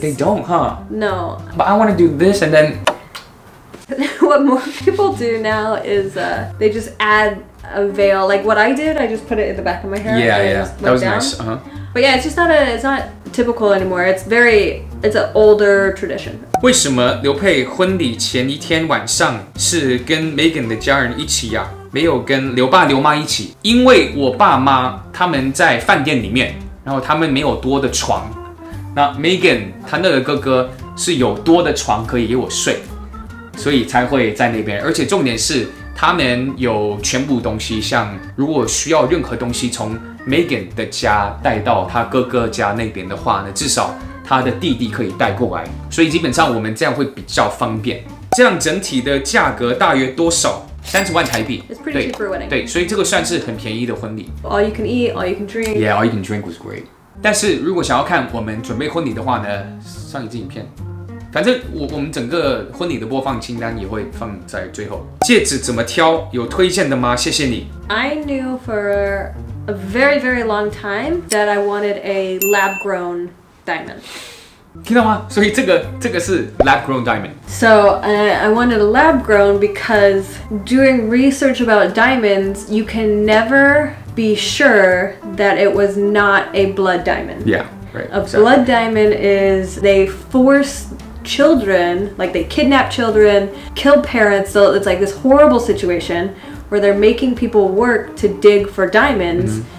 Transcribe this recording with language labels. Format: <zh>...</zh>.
<en>They don't, huh? No. But I want to do this and then. What more people do now is they just add a veil. Like what I did, I just put it in the back of my hair. Yeah. That was down. nice. But yeah, it's not typical anymore. It's an older tradition.</en> <zh>为什么刘佩婚礼前一天晚上是跟 Megan 的家人一起呀？没有跟刘爸刘妈一起？因为我爸妈他们在饭店里面，然后他们没有多的床。那 Megan 她那个哥哥是有多的床可以给我睡，所以才会在那边。而且重点是他们有全部东西，像如果需要任何东西从 Megan 的家带到他哥哥家那边的话呢，至少他的弟弟可以带过来，所以基本上我们这样会比较方便。这样整体的价格大约多少？30万台币。</zh> <en>It's pretty cheap for a wedding.</en> <zh>对，所以这个算是很便宜的婚礼。</zh> <en>All you can eat, all you can drink. Yeah, all you can drink was great.</en> <zh>但是如果想要看我们准备婚礼的话呢，上一支影片。反正我们整个婚礼的播放清单也会放在最后。戒指怎么挑？有推荐的吗？谢谢你。</zh> <en>I knew for a very, very long time that I wanted a lab-grown diamond.</en> <zh>听到吗？所以这个是</zh> <en>lab-grown diamond. So I wanted a lab-grown because doing research about diamonds, you can never be sure that it was not a blood diamond. Yeah, right. A blood diamond is they force children, like they kidnap children, kill parents, so it's like this horrible situation where they're making people work to dig for diamonds.</en>